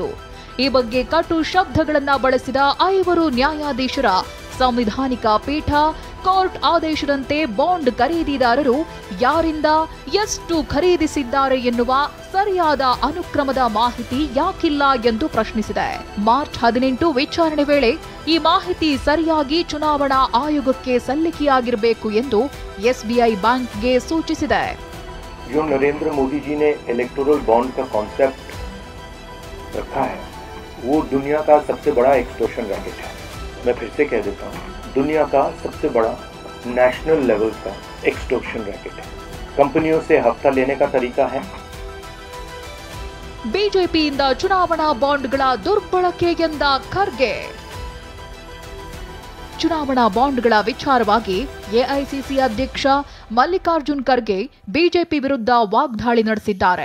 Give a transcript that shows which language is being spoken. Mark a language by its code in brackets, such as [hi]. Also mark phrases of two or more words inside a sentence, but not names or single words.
[kn] ಈ ಬಗ್ಗೆ ಕಟು ಶಬ್ದಗಳನ್ನು ಬಳಸಿದ 5 ನ್ಯಾಯಾಧೀಶರ ಸಂವಿಧಾನಿಕ ಪೀಠ ಕೋರ್ಟ್ ಆದೇಶದಂತೆ ಬಾಂಡ್ ಖರೀದಿದಾರರು ಯಾರಿಂದ ಎಷ್ಟು ಖರೀದಿಸಿದ್ದಾರೆ ಎನ್ನುವ ಸರಿಯಾದ ಅನುಕ್ರಮದ ಮಾಹಿತಿ ಯಾಕಿಲ್ಲ ಎಂದು ಪ್ರಶ್ನಿಸಿದೆ. ಮಾರ್ಚ್ 18 ವಿಚಾರಣೆ ವೇಳೆ ಈ ಮಾಹಿತಿ ಸರಿಯಾಗಿ ಚುನಾವಣಾ ಆಯೋಗಕ್ಕೆ ಸಲ್ಲಿಕೆಯಾಗಿರಬೇಕು ಎಂದು ಎಸ್ಬಿಐ ಬ್ಯಾಂಕ್ಗೆ ಸೂಚಿಸಿದೆ. [hi] जो नरेंद्र मोदी जी ने [en] electoral bond [hi] का कॉन्सेप्ट रखा है वो दुनिया का सबसे बड़ा [en] extortion racket [hi] है. मैं फिर से कह देता हूँ, दुनिया का सबसे बड़ा [en] national level [hi] का [en] extortion racket [hi] है. कंपनियों से हफ्ता लेने का तरीका है. [kn] ಬಿಜೆಪಿಯಿಂದ ಚುನಾವಣಾ ಬಾಂಡ್ಗಳ ದುರ್ಬಳಕೆ ಎಂದ ಖರ್ಗೆ. ಚುನಾವಣಾ ಬಾಂಡ್ಗಳ ವಿಚಾರವಾಗಿ ಎಐಸಿಸಿ ಅಧ್ಯಕ್ಷ ಮಲ್ಲಿಕಾರ್ಜುನ್ ಖರ್ಗೆ ಬಿಜೆಪಿ ವಿರುದ್ಧ ವಾಗ್ದಾಳಿ ನಡೆಸಿದ್ದಾರೆ.